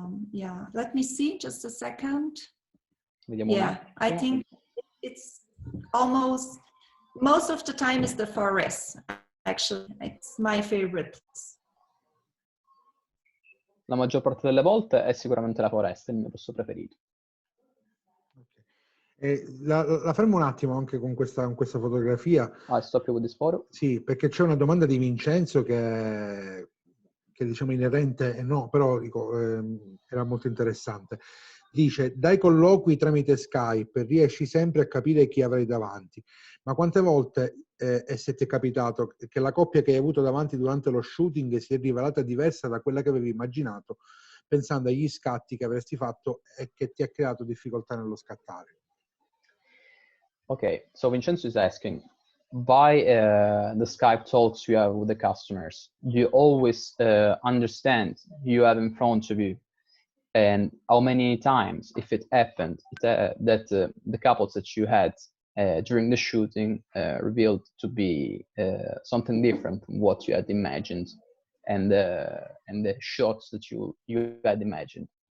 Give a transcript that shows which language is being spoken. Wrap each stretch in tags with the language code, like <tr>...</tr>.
<en>Yeah, let me see just a second.</en> <it>Vediamo</it> <en>yeah, I think it's almost, most of the time is the forest. Actually, it's my favorite place.</en> <it>La maggior parte delle volte è sicuramente la foresta, il mio posto preferito. La fermo un attimo anche con questa fotografia.</it> <en>Stop with this photo.</en> <it>Sì, perché c'è una domanda di Vincenzo che diciamo inerente e no, però dico, era molto interessante. Dice: dai colloqui tramite Skype riesci sempre a capire chi avrai davanti, ma quante volte se ti è capitato che la coppia che hai avuto davanti durante lo shooting si è rivelata diversa da quella che avevi immaginato, pensando agli scatti che avresti fatto e che ti ha creato difficoltà nello scattare?</it> <en>Okay, so Vincenzo is asking, by the Skype talks you have with the customers, do you always understand who you have in front of you? And how many times, if it happened, that the couples that you had during the shooting revealed to be something different from what you had imagined, and the shots that you had imagined?</en>